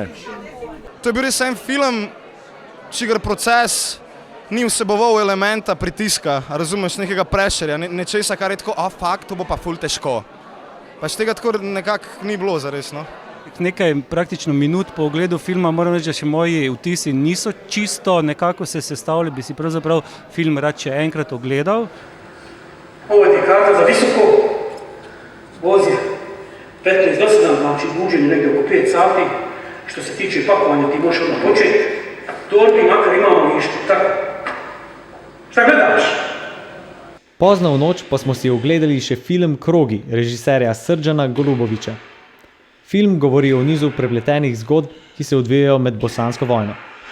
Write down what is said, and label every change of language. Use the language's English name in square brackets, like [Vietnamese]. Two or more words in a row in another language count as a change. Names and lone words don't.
[Slovenian] To je bil res en film, čigar proces ni vseboval elementa pritiska, razumeš, nekega prešerja, nečesa, kar je tako, to bo pa ful težko. Pač tega tako nekako ni bilo zares, no. Nekaj praktično minut po ogledu filma moram reči, da še moji vtisi niso čisto nekako se sestavili, bi si pravzaprav film rad še enkrat ogledal. [Bosnian] Ovo ti je karta za visoko, voz je 15 do 7, znači buđenje negdje oko 5 sati. Što se tiče pakovanja, ti možeš odmah početi. Torbi makar imamo ništa, tako. Šta gledaš? [Slovenian] Pozno v noč pa smo si ogledali še film Krogi, režiserja Srđana Golubovića. Film govori o nizu prepletenih zgodb, ki se odvijajo med bosansko vojno.